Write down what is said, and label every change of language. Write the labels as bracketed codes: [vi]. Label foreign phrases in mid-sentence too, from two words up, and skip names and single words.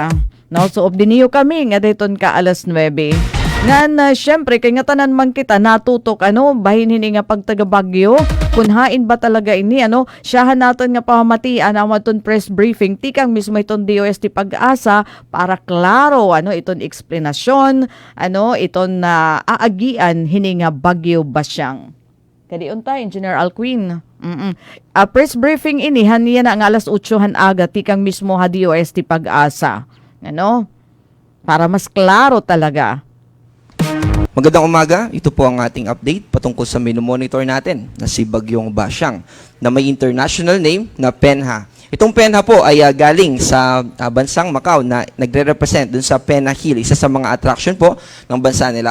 [war] No, so obdiniyo kami nga dayton ka alas 9. Ngan syempre kay nga tanan man kita natutok ano bahin hini nga pagtagabagyo kun hain ba talaga ini ano siyahan naton nga pamatian ang aton [en] press briefing [war] tikang mismo iton DOST Pag-asa para klaro ano iton eksplanasyon ano iton aagian hini nga bagyo basyang. Kadi unta Engineer Alquin. [en] Press briefing [war] ini haniya na nga alas 8 han aga tikang mismo ha DOST Pag-asa. Ano? Para mas klaro talaga. [tl] Magandang umaga, ito po ang ating update patungkol sa monitor natin na si Bagyong Basyang na may [en] international name [tl] na Penha. Itong Penha po ay galing sa bansang Macau na nagre-represent dun sa Penha Hill, isa sa mga attraction po ng bansa nila.